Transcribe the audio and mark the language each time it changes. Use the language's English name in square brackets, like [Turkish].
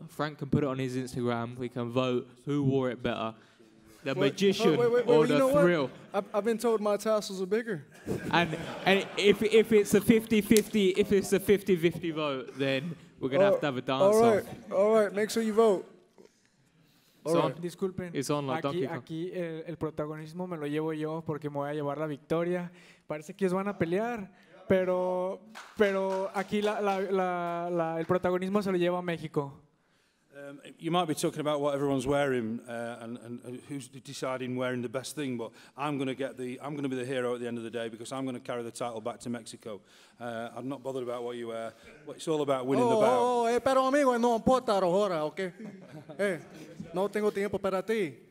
[English] Frank can put it on his Instagram. We can vote who wore it better, the magician or the thrill. I've been told my tassels are bigger. And if it's a 50-50 vote, then we're gonna have to have a dance. All right. Make sure you vote. [Spanish] Disculpen, [English] It's on like [Spanish] aquí el protagonismo me lo llevo yo porque me voy a llevar la victoria. Parece que ellos van a pelear, pero aquí el protagonismo se lo lleva a México. [English] You might be talking about what everyone's wearing and who's deciding wearing the best thing, but I'm going to be the hero at the end of the day, because I'm going to carry the title back to Mexico. I'm not bothered about what you wear. It's all about winning the bout. [Spanish] Pero amigo, no importa ahora, okay? No tengo tiempo para ti.